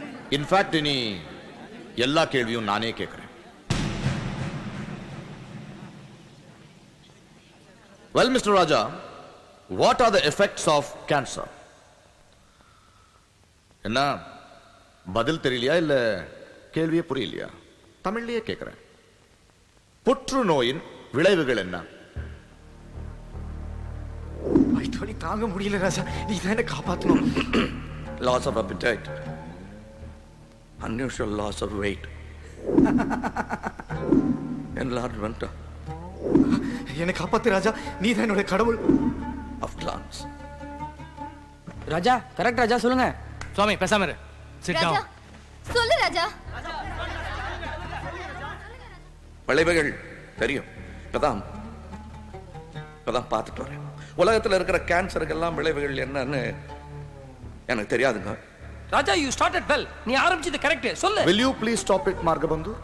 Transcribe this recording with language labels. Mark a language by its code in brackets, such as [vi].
[ta] In fact இனி எல்லா கேள்வியும் நானே கேட்கிறேன். [en] Well, Mr. Raja, what are the effects of cancer? [ta] என்ன பதில் தெரியலையா இல்ல கேள்வியே புரியலையா? தமிழ்லயே கேட்கிறேன். புற்றுநோயின் விளைவுகள் என்ன? வலி தாங்க முடியல ராஜா, நீ தான் என்ன காப்பாத்தணும். [en] Loss of appetite, unusual loss of weight, enlargement [ta] என்னை காப்பாத்து ராஜா, நீ தான் என்னோட கடவுள். [en] of glands. [ta] ராஜா கரெக்ட் ராஜா, சொல்லுங்க. சுவாமி பேசாம இரு. [en] Sit down. [ta] ராஜா சொல்லு ராஜா. விளைவுகள் தெரியும், இப்பதான் பார்த்துட்டு வரேன். உலகத்தில் இருக்கிற கேன்சருக்கெல்லாம் விளைவுகள் என்னன்னு எனக்கு தெரியாதுங்க. [en] Raja, you started well. [ta] நீ ஆரம்பிச்சது கரெக்ட். சொல்லு. [en] Will you please stop it, Margabandhu?